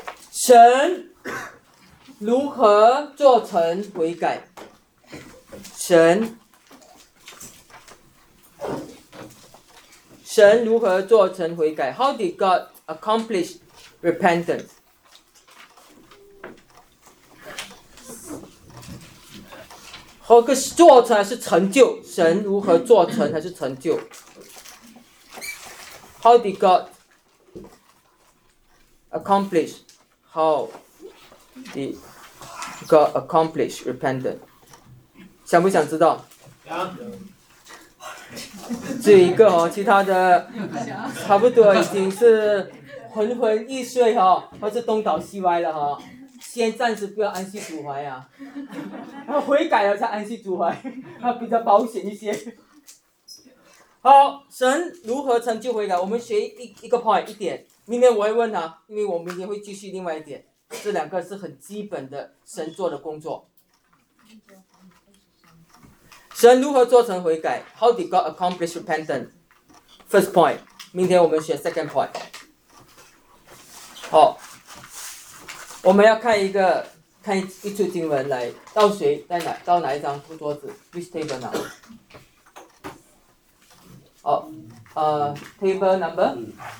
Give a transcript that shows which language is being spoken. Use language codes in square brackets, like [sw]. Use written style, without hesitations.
[zh] 神如何做成悔改？神如何做成悔改 ？ [en] How did God？ Accomplish repentance. [zh] 和个做成还是成就？神如何做成还是成就 ？ [en] How did God accomplish? How did God accomplish repentance? [zh] 想不想知道？想。只有一个哦，其他的差不多已经是。昏昏欲睡哈、哦，或是东倒西歪了哈、哦，先暂时不要安息主怀啊，悔改了才安息主怀，比较保险一些。好，神如何成就悔改？我们学一个 point 一点，明天我会问他，因为我明天会继续另外一点，这两个是很基本的神做的工作。神如何做成悔改 [en] ？How did God accomplish repentance? First point， [zh] 明天我们学 [en] second point。 [zh] 好，我们要看一处经文来，到谁在哪？到哪一张桌子 ？ [en] Which table [zh] 呢？哦， [en] table number